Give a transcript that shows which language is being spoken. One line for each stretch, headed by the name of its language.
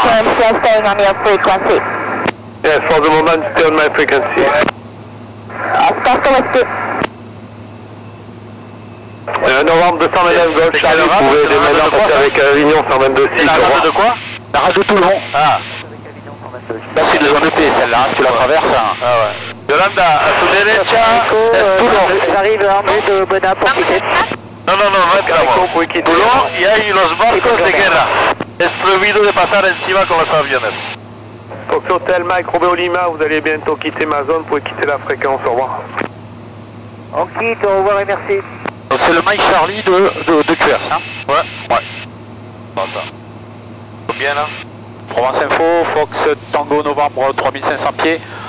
English: confirm still staying on your frequency. Yes, for the moment, stay on my frequency. Oscar Whiskey.
French: Novembre 229 Golf Charlie, vous pouvez démarrer passer avec Avignon 122.6. La rade de quoi? La rade de Toulon. Ah. Là c'est une zone EP celle-là, si tu la traverses. Hein. Ah ouais.
Spanish: Yolanda, a tu derecha es Toulon.
French: J'arrive en vue de Buena pour quitter.
Spanish: No, entramos. Toulon y hay los barcos de guerra. Es prohibido de pasar encima con los aviones.
French: Tokyo Hotel Mike, Romeo Lima, vous allez bientôt quitter ma zone, vous pouvez quitter la fréquence, au revoir. On quitte, au revoir et merci. Donc c'est le Mike Charlie de QRS, hein? Ouais. Attends. Combien là? Provence Info, Fox Tango Novembre 3500 pieds.